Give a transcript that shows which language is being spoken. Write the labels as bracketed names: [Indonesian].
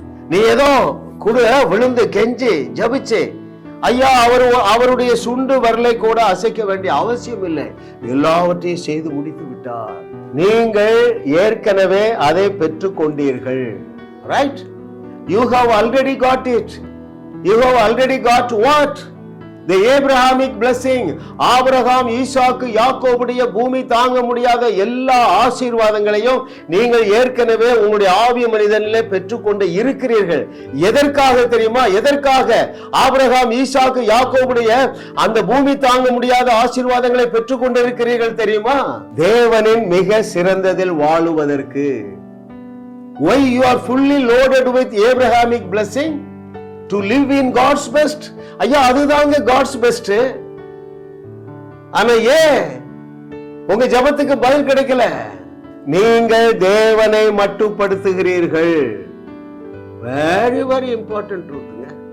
[Tamil] நீ ஏதோ கூட விழுந்து கெஞ்சி ஜபிச்சு ஐயா அவருடைய சுண்டு வரலை கூட அசைக்க வேண்டிய அவசியம் இல்லை, எல்லாவற்றையும் செய்து முடித்து விட்டார். நீங்கள் ஏற்கனவே அதை பெற்றுக் கொண்டீர்கள். Right? [English] You have already got it. You have already got what? The Abrahamic blessing. [Tamil] Abraham, ஈசாக்கு, யாக்கோபுடைய பூமி தாங்க முடியாத எல்லா ஆசீர்வாதங்களையும் நீங்கள் ஏற்கனவே உங்களுடைய ஆவிய மனிதனிலே பெற்றுக்கொண்டு இருக்கிறீர்கள். எதற்காக தெரியுமா? எதற்காக ஆபிரகாம், ஈசாக்கு, யாக்கோபுடைய அந்த பூமி தாங்க முடியாத ஆசீர்வாதங்களை பெற்றுக்கொண்டு இருக்கிறீர்கள் தெரியுமா? தேவனின் மிக சிறந்ததில் வாழுவதற்கு. [English] Why you are fully loaded with Abrahamic blessing? To live in God's best. [Tamil] ஐயா அதுதாங்க [English] God's best. [Tamil] ஆனா உங்க ஜெபத்துக்கு பதில் கிடைக்கல. நீங்கள் தேவனை மட்டுப்படுத்துகிறீர்கள். Very very important ட்ரூத்ங்க.